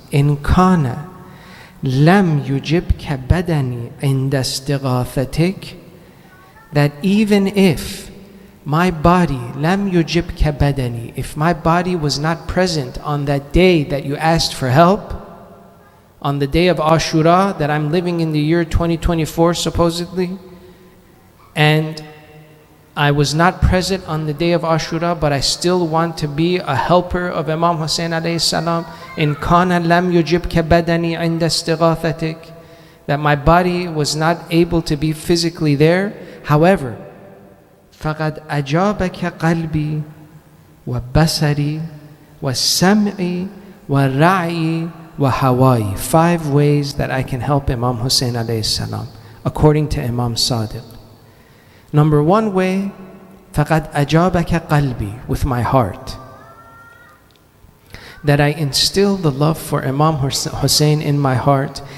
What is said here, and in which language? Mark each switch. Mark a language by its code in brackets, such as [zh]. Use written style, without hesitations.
[ar] In kana lam yujibka badani inda istighathatik, [en] that even if my body, [ar] lam yujibka badani, [en] if my body was not present on that day that you asked for help, on the day of Ashura that I'm living in the year 2024 supposedly, and I was not present on the day of Ashura, but I still want to be a helper of Imam Hussein alayhi salam. [ar] In kana lam yujibka badani inda istighathatik, [en] that my body was not able to be physically there. However, [ar] فَقَدْ أَجَابَكَ قَلْبِي وَبَصَرِي وَالسَّمْعِ وَالرَّعْيِ وَهَوَايِ. [en] 5 ways that I can help Imam Hussein alayhi salam, according to Imam Sadiq. Number 1 way, [ar] فَقَدْ أَجَابَكَ قَلْبِي, [en] with my heart. That I instill the love for Imam Hussein in my heart.